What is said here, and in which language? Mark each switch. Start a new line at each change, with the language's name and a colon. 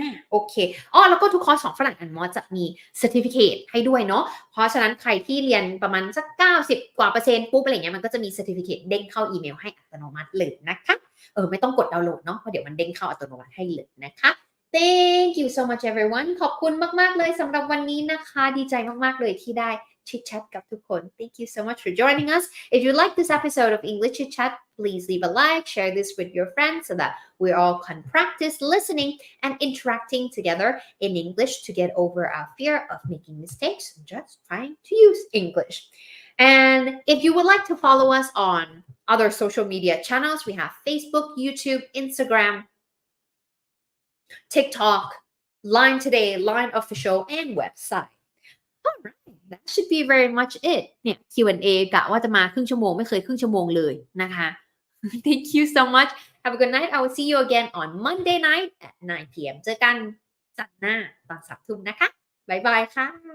Thai: โอเคแล้วก็ทุกคอร์สของฝรั่งอันมอจะมี certificate ให้ด้วยเนาะเพราะฉะนั้นใครที่เรียนประมาณสัก90กว่า%ปุ๊บอะไรเงี้ยมันก็จะมี certificate เด้งเข้าอีเมลให้อัตโนมัติเลยนะคะไม่ต้องกดดาวน์โหลดเนาะเพราะเดี๋ยวมันเด้งเข้าอัตโนมัติให้เลยนะคะ
English: Thank you so much everyone
Thai: ขอบคุณมากๆเลยสำหรับวันนี้นะคะดีใจมากๆเลยที่ได้ Chitchat กับทุกคน
English: Thank you so much for joining us. If you like this episode of English Chitchat, please leave a like, share this with your friends so that we all can practice listening and interacting together in English to get over our fear of making mistakes and just trying to use English. And if you would like to follow us on other social media channels, we have Facebook, YouTube, Instagram, TikTok, Line Today, Line Official, and website.Alright, that should be very much it
Thai: เนี่ย Q&A กะว่าจะมาครึ่งชั่วโมงไม่เคยครึ่งชั่วโมงเลยนะคะ
English: Thank you so much. Have a good night. I will see you again on Monday night at 9 p.m.
Thai: เจอกันจันทร์หน้าตอน 3 ทุ่มนะคะบ๊ายบายค่ะ